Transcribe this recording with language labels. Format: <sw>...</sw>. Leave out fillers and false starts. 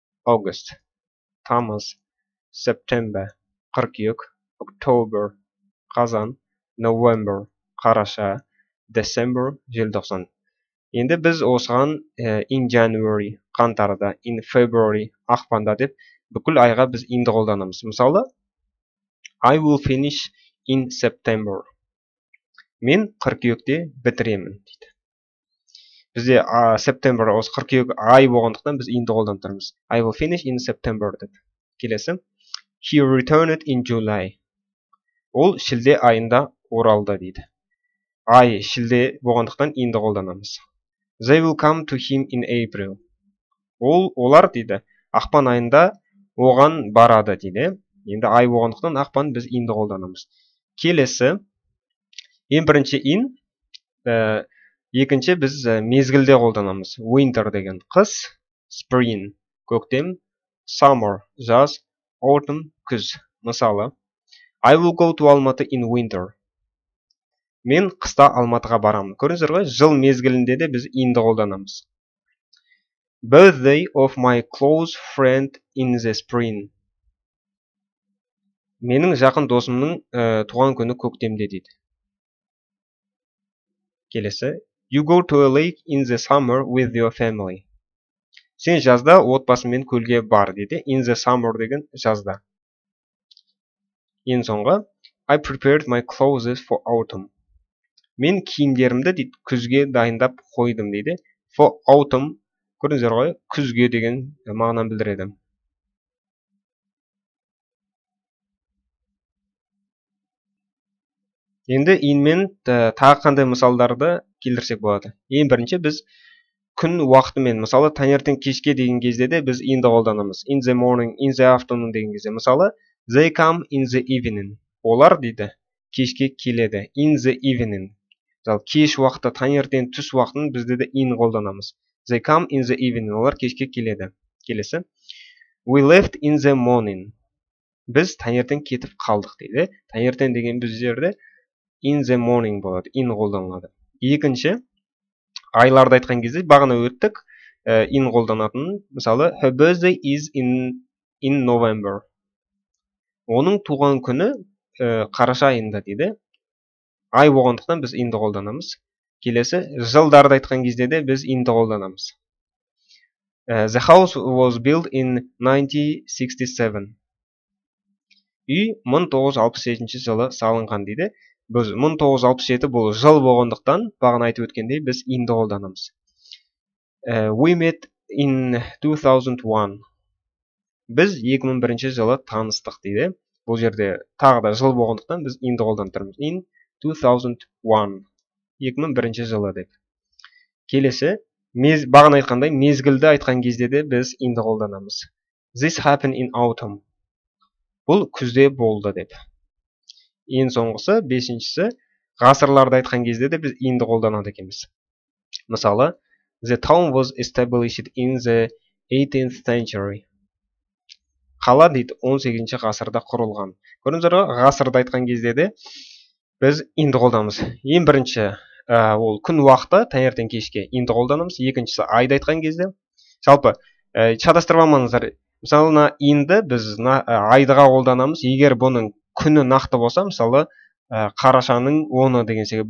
<kk>August, тамыз. September, қыркүйек. October, қазан. November, қараша. December, желтоқсан. Енді біз осыған</kk> <en>in January,</en> <kk>қаңтарда,</kk> <en>in February,</en> <kk>ақпанда деп бүкіл айға біз in'ді қолданамыз.</kk> <en>Мысалы, I will finish in September.</en> <kk>Мен қыркүйекте бітіремін дейді. Бізде September осы қыркүйек ай болғандықтан біз in'ді қолданып тұрмыз.</kk> <en>I will finish in September деп. Келесі. He returned in July.</en> <kk>Ол шілде айында оралды дейді. Ай шілде болғандықтан in'ді қолданамыз.</kk> <en>They will come to him in April.</en> <kk>Олар дейді, ақпан айында оған барады дейді. Енді ай болғандықтан ақпан біз in'ді қолданамыз. Келесі, ең бірінші in, Екінші біз мезгілде қолданамыз. Winter деген қыс, spring көктем, summer жаз, autumn күз.</kk> <en>Мысалы, I will go to Almaty in winter.</en> <kk>Мен қыста Алматыға барамын. Көріңіздер ғой, жыл мезгілінде де біз inді қолданамыз.</kk> <en>Birthday of my close friend in the spring.</en> <kk>Менің жақын досымның туған күні көктемде дейді. Келесі.</kk> <en>You go to a lake in the summer with your family.</en> <kk>Сен жазда отбасымен көлге бар дейді.</kk> <en>In the summer</en> <kk>деген жазда. Ең соңғы.</kk> <en>I prepared my clothes for autumn.</en> <kk>Мен киімдерімді дейді, күзге дайындап қойдым дейді.</kk> <en>For autumn,</en> <kk>көріңіздер ғой, күзге деген мағынаны білдіреді. Енді инмен тағы қандай мысалдарды келтірсек болады. Ең бірінші біз күн уақытымен, мысалы таңертең кешке деген кезде де біз инді қолданамыз.</kk> <en>In the morning, in the afternoon</en> <kk>деген кезде.</kk> <en>Мысалы, they come in the evening.</en> <kk>Олар дейді, кешке келеді.</kk> <en>In the evening.</en> <kk>Мысалы, кеш уақыты, таңертең, түс уақытын бізде де in қолданамыз.</kk> <en>They come in the evening.</en> <kk>Олар кешке келеді. Келесі.</kk> <en>We left in the morning.</en> <kk>Біз таңертең кетіп қалдық дейді. Таңертең деген біз жерде</kk> <en>in the morning</en> <kk>болады. In қолданылады. Екінші, айларды айтқан кезде бағана өттік. In қолданатын.</kk> <en>Мысалы, her birthday is in November.</en> <kk>Оның туған күні қараша айында дейді. Ай болғандықтан біз inді қолданамыз. Келесі, жылдарды айтқан кезде де біз inді қолданамыз.</kk> <en>The house was built in 1967.</en> <kk>Үй 1967 жылы салынған дейді. Біз 1967 бұл жыл болғандықтан, бағана айтып өткендей, біз inді қолданамыз.</kk> <en>We met in 2001.</en> <kk>Біз 2001 жылы таныстық дейді. Бұл жерде тағы да жыл болғандықтан біз inді қолданып тұрмыз.</kk> <en>In 2001.</en> <kk>2001 жылы деп. Келесі, бағана айтқандай мезгілді айтқан кезде де біз inді қолданамыз.</kk> <en>This happened in autumn.</en> <kk>Бұл күзде болды деп. Ең соңғысы, бесіншісі, ғасырларды айтқан кезде де біз inді қолданады екенбіз.</kk> <en>Мысалы, the town was established in the 18th century.</en> <kk>Қала дейді 18-ші ғасырда құрылған. Көріңіздер ғой, ғасырды айтқан кезде де біз inді қолданамыз. Ең бірінші, ол күн уақыты, таңертең кешке inді қолданамыз. Екіншісі, айды айтқан кезде. Жалпы, шатастырып алмаңыздар. Мысалы, inді біз айдыға қолданамыз. Егер бұның күні нақты болса, мысалы, қарашаның 10-ы деген секілді.</kk>